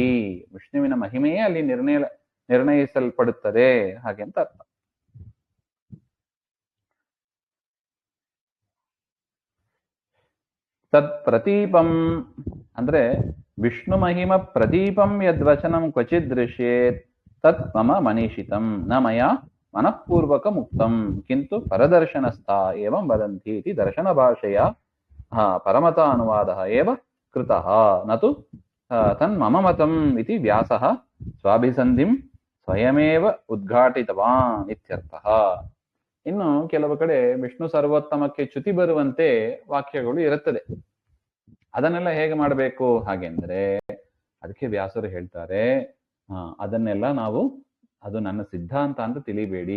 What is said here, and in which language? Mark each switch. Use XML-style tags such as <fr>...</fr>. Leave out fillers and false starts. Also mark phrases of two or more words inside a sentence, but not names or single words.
<kn>ವಿಷ್ಣುವಿನ ಮಹಿಮೆಯೇ ಅಲ್ಲಿ ನಿರ್ಣಯಿಸಲ್ಪಡುತ್ತದೆ ಹಾಗೆ ಅಂತ ಅರ್ಥ.</kn> <sa>ತತ್ ಪ್ರತೀಪಂ ಅಂದ್ರೆ ವಿಷ್ಣು ಮಹಿಮ ಪ್ರದೀಪಂ ಯದ್ವಚನಂ ಕ್ವಚಿತ್ ದೃಶ್ಯೇತ್ ತತ್ ಮಮ ಮನೀಷಿತಂ ನ ಮಯ ಮನಃಪೂರ್ವಕ ಮುಕ್ತಂ ಕಿಂತು ಪರದರ್ಶನಸ್ಥ ಏವಂ ವದಂತಿ ಇತಿ ದರ್ಶನ ಭಾಷೆಯ ಪರಮತ ಅನುವಾದ ಏವ ಕೃತಃ ನತು ತನ್ಮಮ ಮತಂ ಇತಿ ವ್ಯಾಸಃ ಸ್ವಾಭಿಸಂಧಿಂ ಸ್ವಯಮೇವ ಉದ್ಘಾಟಿತವಾನ್ ಇತ್ಯರ್ಥಃ.</sa> <kn>ಇನ್ನು ಕೆಲವು ಕಡೆ ವಿಷ್ಣು ಸರ್ವೋತ್ತಮಕ್ಕೆ ಚ್ಯುತಿ ಬರುವಂತೆ ವಾಕ್ಯಗಳು ಇರುತ್ತದೆ. ಅದನ್ನೆಲ್ಲ ಹೇಗೆ ಮಾಡಬೇಕು ಹಾಗೆಂದ್ರೆ, ಅದಕ್ಕೆ ವ್ಯಾಸರು ಹೇಳ್ತಾರೆ, ಅದನ್ನೆಲ್ಲ ನಾವು, ಅದು ನನ್ನ ಸಿದ್ಧಾಂತ ಅಂತ ತಿಳಿಬೇಡಿ.</kn>